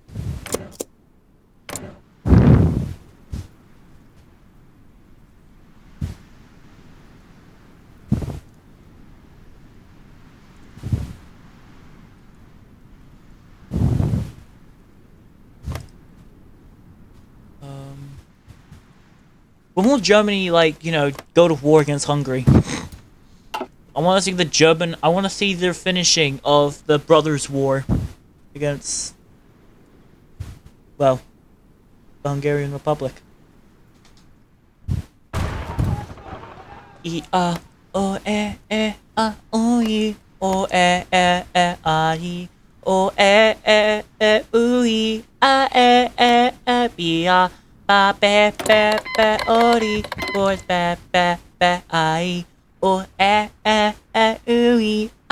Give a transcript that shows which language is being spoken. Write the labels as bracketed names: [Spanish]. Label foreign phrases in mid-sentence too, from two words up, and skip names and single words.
[English] When will Germany, like, you know, go to war against Hungary? I want to see I want to see their finishing of the Brothers' War against, well, the Hungarian Republic. Ba ba ba ba ori boys ba ba ba I o ooey